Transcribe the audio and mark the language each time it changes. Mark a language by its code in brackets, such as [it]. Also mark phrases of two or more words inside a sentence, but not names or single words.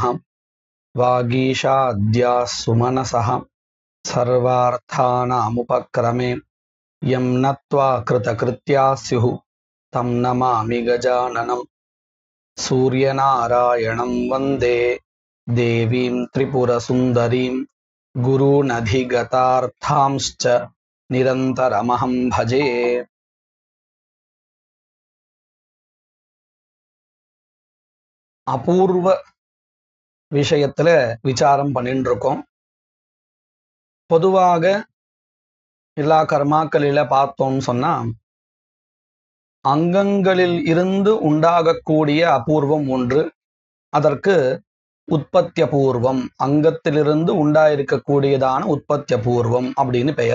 [sa] वागीशाद्याः सुमनसः सर्वार्थानामुपक्रमे यं नत्वा कृतकृत्याः स्युः तं नमामि गजाननं। सूर्यनारायणं वन्दे देवीं त्रिपुरसुन्दरीं गुरूनधिगतार्थांश्च निरन्तरमहं भजे. [ta] அபூர்வ விஷயத்துல விசாரம் பண்ணிட்டு இருக்கோம். பொதுவாக எல்லா கர்மாக்களில பார்த்தோம்னு சொன்னா அங்கங்களில் இருந்து உண்டாகக்கூடிய அபூர்வம் ஒன்று, அதற்கு உற்பத்தியபூர்வம், அங்கத்திலிருந்து உண்டாயிருக்கக்கூடியதான உற்பத்தியபூர்வம் அப்படின்னு பெயர்.